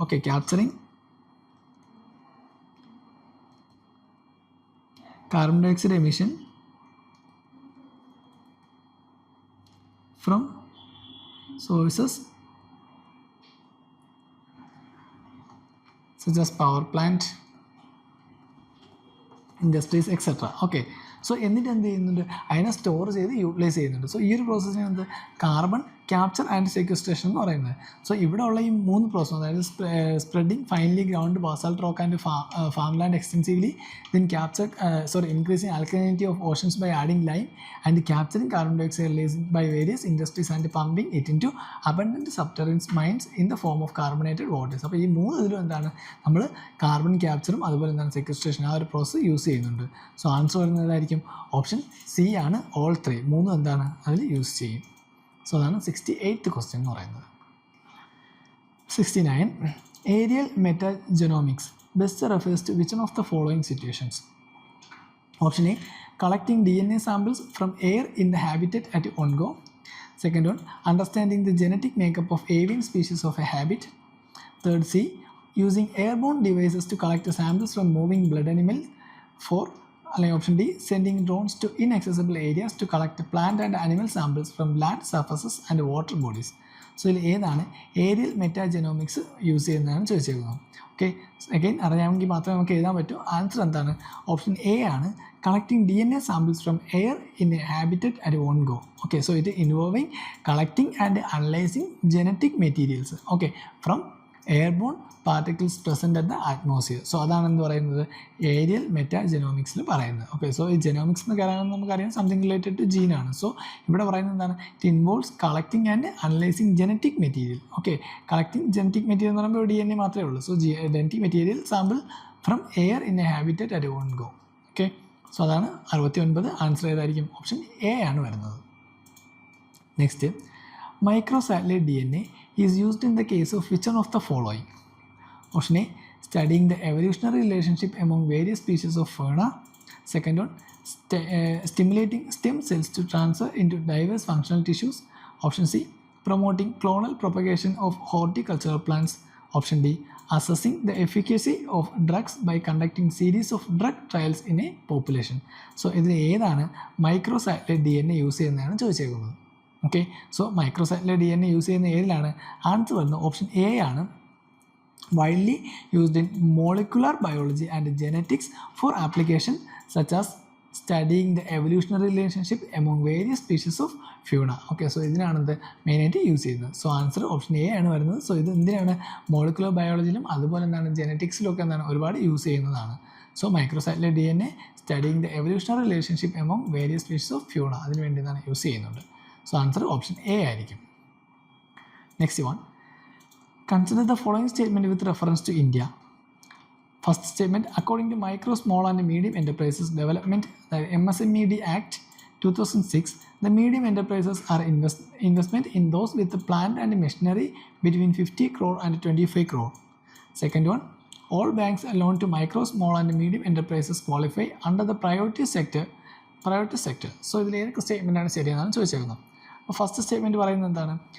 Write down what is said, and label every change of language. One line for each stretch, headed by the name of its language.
English: Okay, capturing carbon dioxide emission from sources such as power plant, industries, etc.
Malayalam: Okay, so എന്നിട്ട് എന്ത് ചെയ്യുന്നുണ്ട് അതിനെ store ചെയ്ത് utilise ചെയ്യുന്നുണ്ട്. സോ ഈ ഒരു പ്രോസസ്സിന് എന്ത് കാർബൺ
English: capture and sequestration
Malayalam: എന്ന് പറയുന്നത്. സോ ഇവിടെ ഉള്ള ഈ 3 പ്രോസസ്, അതായത്
English: Spreading finely ground basalt rock and farmland extensively, then increasing alkalinity of oceans by adding lime and capturing carbon dioxide released by various industries and pumping it into abundant subterranean mines in the form of carbonated waters.
Malayalam: അപ്പോൾ ഈ 3 ഇതിലും എന്താണ്, നമ്മൾ carbon ക്യാപ്ചറും അതുപോലെ എന്താണ് sequestration ആ ഒരു process use ചെയ്യുന്നുണ്ട്. സോ ആൻസർ വരുന്നതായിരിക്കും ഓപ്ഷൻ സി ആണ്. ഓൾ 3 എന്താണ് അതിൽ യൂസ് ചെയ്യും. സോ അതാണ് 68th ക്വസ്റ്റ്യൻ എന്ന് പറയുന്നത്. 69.
English: Aerial metagenomics best refers to which one of the following situations? Option A, collecting DNA samples from air in the habitat at one go. Second one, understanding the genetic makeup of avian species of a habit. Third, C, using airborne devices to collect the samples from moving blood animals. 4, option D, sending drones to inaccessible areas to collect plant and animal samples from land surfaces and water bodies.
Malayalam: So ഇതിൽ ഏതാണ് aerial metagenomics use ചെയ്യുന്നതാണ് ചോദിച്ചേക്കുന്നത്. Okay, again അറിയാമെങ്കിൽ മാത്രമേ നമുക്ക് എഴുതാൻ പറ്റൂ. Answer എന്താണ്? Option A ആണ്,
English: Collecting DNA samples from air in a habitat at one go. Okay, so it involving collecting and analyzing genetic materials, okay, from airborne particles present at the atmosphere.
Malayalam: So അതാണ് എന്ത് പറയുന്നത് aerial മെറ്റാജെനോമിക്സിൽ പറയുന്നത്. Okay, so ഈ genomics എന്ന് പറയുന്നത് നമുക്കറിയാം
English: something related to
Malayalam: ജീനാണ്. So ഇവിടെ പറയുന്നത് എന്താണ്,
English: It involves collecting and analyzing genetic material.
Malayalam: Okay, collecting genetic material എന്ന് പറയുമ്പോൾ DNA മാത്രമേ ഉള്ളൂ. So genetic material sample
English: From air in a habitat at one go.
Malayalam: Okay, so അതാണ് 69. ആൻസർ ഏതായിരിക്കും? Option A ആണ് വരുന്നത്.
English: Next, microsatellite DNA is used in the case of which one of the following? Option A, studying the evolutionary relationship among various species of fauna. Second one, stimulating stem cells to transfer into diverse functional tissues. Option C, promoting clonal propagation of horticultural plants. Option D, assessing the efficacy of drugs by conducting series of drug trials in a population.
Malayalam: So ഇതിൽ ഏതാണ് മൈക്രോസാറ്റലൈറ്റ് DNA use ചെയ്യുന്നതാണ് ചോദിച്ചേക്കുന്നത്. Okay, so മൈക്രോസാറ്റലൈറ്റ് DNA use ചെയ്യുന്ന ഏതിലാണ്? Answer വരുന്നത് option A ആണ്.
English: widely used in molecular biology and genetics for application such as studying the evolutionary relationship among various species of fauna.
Malayalam: Okay, so ഇതിനാണ് മെയിനായിട്ട് use ചെയ്യുന്നത്. So answer option A ആണ് വരുന്നത്. So ഇത് എന്തിനാണ്? Molecular ബയോളജിയിലും അതുപോലെ എന്താണ് ജെനറ്റിക്സിലും ഒക്കെ എന്താണ് ഒരുപാട് യൂസ് ചെയ്യുന്നതാണ്. So മൈക്രോസാറ്റലൈറ്റ് DNA
English: studying the evolutionary relationship among various species of fauna
Malayalam: അതിന് വേണ്ടി എന്താണ് യൂസ് ചെയ്യുന്നുണ്ട്. സോ ആൻസർ ഓപ്ഷൻ എ ആയിരിക്കും.
English: Next one, consider the following statement with reference to India. First statement, according to Micro, Small and Medium Enterprises Development, the MSMED Act 2006, the medium enterprises are investment in those with the plant and machinery between 50 crore and 25 crore. Second one, all banks loan to micro, small and medium enterprises qualify under the priority sector.
Malayalam: So ഇതിൽ ഏതൊക്കെ സ്റ്റേറ്റ്മെൻറ്റാണ് ശരിയെന്നാണ് ചോദിച്ചേക്കുന്നത്. അപ്പോൾ first statement പറയുന്നത് എന്താണ്?